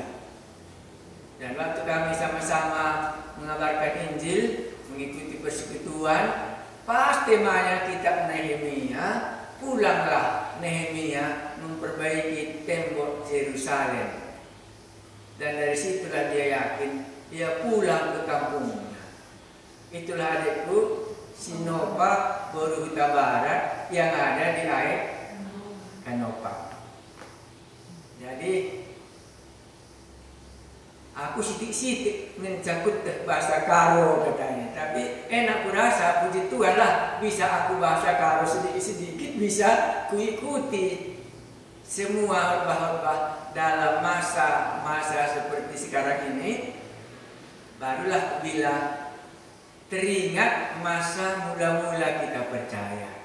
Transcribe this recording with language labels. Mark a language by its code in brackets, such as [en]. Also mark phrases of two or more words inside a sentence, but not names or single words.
[id] Dan waktu kami sama-sama mengabarkan Injil, mengikuti persekutuan, pas temanya kitab Nehemia, pulanglah Nehemia memperbaiki tembok Yerusalem. Dan dari situlah dia yakin dia pulang ke kampungnya. Itulah adikku Sinopa Boruhuta Barat yang ada di air Kanopa. Jadi Aku sitik-sitik mencakut bahasa Karo katanya. Tapi enak kurasa, puji Tuhan lah, bisa aku bahasa Karo sedikit-sedikit, bisa kuikuti semua khotbah dalam masa seperti sekarang ini. Barulah bila teringat masa mula-mula kita percaya.